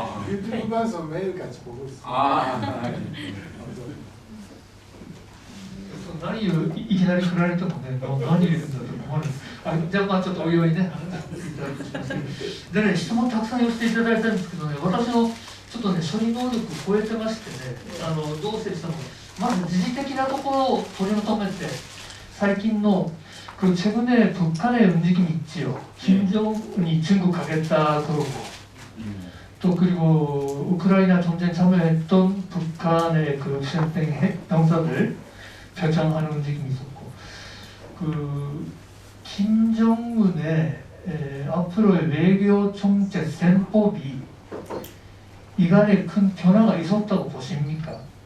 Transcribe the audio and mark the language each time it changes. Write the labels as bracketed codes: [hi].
[ko] 유튜브 방송 매일같이 보고 있습니다. [ja] 何をいきなり振られてもね、何言うんだと思われる。じゃあちょっとおいおいね、話していただきます。でね、質問たくさん寄せていただいたんですけどね、私のちょっとね、処理能力超えてましてね、どうせしたのか、まず時事的なところを取り求めて、最近の [ko] 그 최근에 북한의 움직임이 있지요. 김정은이 중국 가겠다 그러고 또 그리고 우크라이나 전쟁 참여했던 북한의 그 수행된 병사들 표창하는 움직임이 있었고 그 김정은의 앞으로의 외교 정책 셈법이 이간에 큰 변화가 있었다고 보십니까?